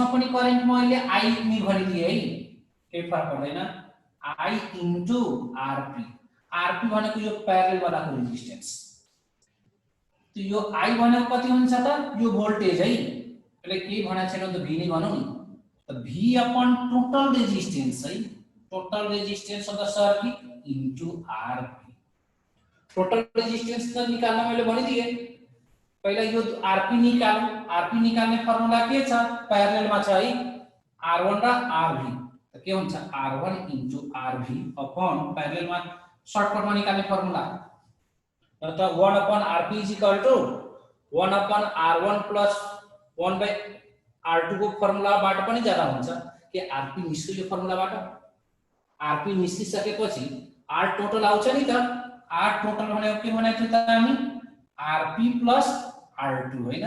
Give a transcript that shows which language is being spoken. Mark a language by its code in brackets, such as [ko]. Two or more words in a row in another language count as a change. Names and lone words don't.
[ne] पनि करेन्ट म अहिले I नि भनिदिए है केही फरक पर्दैन [en] I into RP [ne] भनेको यो प्यारेलल वालाको रेजिस्टेन्स त्यो यो I भनेको कति हुन्छ त यो भोल्टेज है यसले के भनेको छैन त V नै भनौं नि त [en] V upon total resistance [ne] है, [en] total resistance of the circuit into Rp. total resistance [ne] त निकाल्न मैले भनिदिए, पहिला यो Rp निकाल्नु। Rp निकाल्ने फर्मुला के छ, प्यारलल मा छ है, R1 र Rv। त के हुन्छ [en] R1 into Rv upon [ne] प्यारलल मा सर्टकट मा निकाल्ने फर्मुला त [en] 1 upon Rp is equal to 1 upon R1 plus 1 by R2 [ne] को फर्मुलाबाट पनि ज्यादा हुन्छ के Rp निस्क्यो यो फर्मुलाबाट। Rp निस्किसकेपछि [en] R total [ne] आउँछ नि त, [en] R total [ne] भनेको के भनेको थियो त हामी [en] Rp plus R2 [ne] हैन।